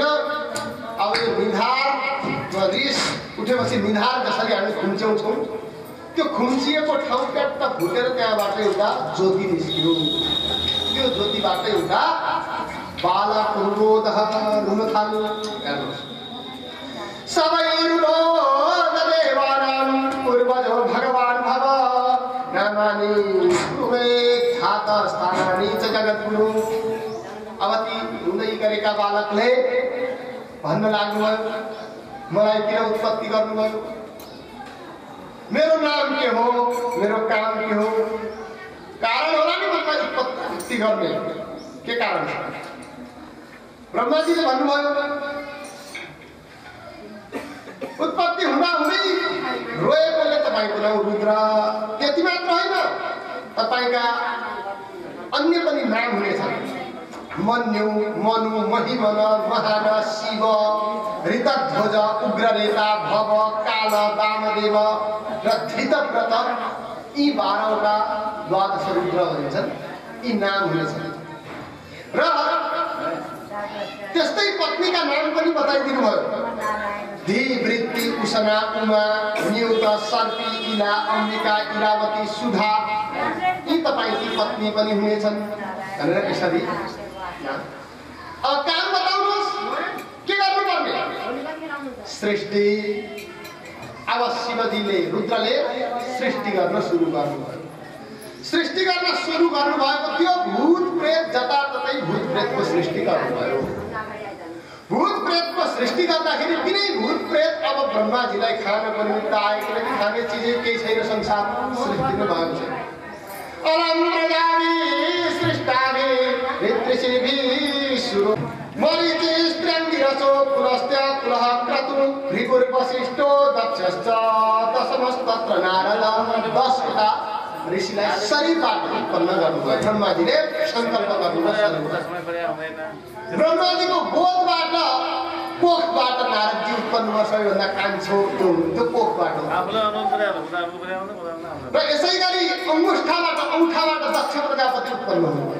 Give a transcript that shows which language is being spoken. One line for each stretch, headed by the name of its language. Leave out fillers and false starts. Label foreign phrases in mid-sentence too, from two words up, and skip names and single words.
Nepali: अब यो निधार रिस उठेपछि निधार जसरी हामी खुम्च्याउँछौँ त्यो खुम्चिएको ठाउँ ट्याट्ट फुटेर त्यहाँबाट एउटा ज्योति निस्कियो। त्यो ज्योतिबाट एउटा बालक रुन थाल्यो।
Sanskrit: सबै रुरोद देवानां पूर्वजो भगवान् भव नामानि कुर्वेत् ठात स्थानानि च जगद्गुरु।
Nepali: अब ती रुँदै गरेका बालकले भन्न लाग्नुभयो, मलाई किन उत्पत्ति गर्नुभयो? मेरो नाम के हो? मेरो काम के हो? कारण होला नि मलाई उत्पत्ति गर्ने। के कारण? ब्रह्माजीले भन्नुभयो, उत्पत्ति हुँदा हुँदै रोएकोले तपाईँको नाम रुद्र। त्यति मात्र होइन, तपाईँका अन्य पनि नाम हुनेछन्। मन्यु, मनु, महिमन, महान, शिव, ऋतध्वज, उग्रनेता, भव, काल, वामदेव र धृतव्रत। यी 12वटा द्वादश रुद्र भनिन्छन्। यी नाम हुनेछन्। र त्यस्तै पत्नीका नाम पनि बताइदिनु भयो। धी, वृत्ति, उषना, उमा, न्युत, सर्पी, इला, अम्बिका, इरावती, सुधा। यी तपाईँकी पत्नी पनि हुनेछन् भनेर यसरी। अब काम बताउनुहोस्, के गर्नुपर्ने? सृष्टि। अब शिवजीले, रुद्रले सृष्टि गर्न सुरु गर्नुभयो। सृष्टि गर्न सुरु गर्नुभएको थियो। भूत प्रेत जताततै भूत प्रेतको सृष्टि गर्नुभयो। भूत प्रेतको सृष्टि गर्दाखेरि तिनै भूत प्रेत अब ब्रह्माजीलाई खानको निमित्त आए, किनकि खाने चिजै केही छैन संसारमा, सृष्टि नै भएको छ।
Sanskrit: अलम्प्रजाभि सृष्टाभि ऋत्रिषिभिः सुरो मरीचिस्त्र्यङ्गिरसो पुलस्त्य कुलः क्रतुः भृगुर्वसिष्ठो दक्षश्च दशमस्तत्र नारद।
Nepali: 10वटा ऋषिलाई शरीरबाट उत्पन्न गर्नुभयो। ब्रह्माजीले सङ्कल्प गर्नुभयो। ब्रह्माजीको गोदबाट, कोखबाट नारदजी उत्पन्न भयो। सबैभन्दा कान्छो त्यो हुनुहुन्थ्यो कोखबाट। र यसै गरी औँठाबाट दक्ष प्रजापति उत्पन्न हुनुभयो।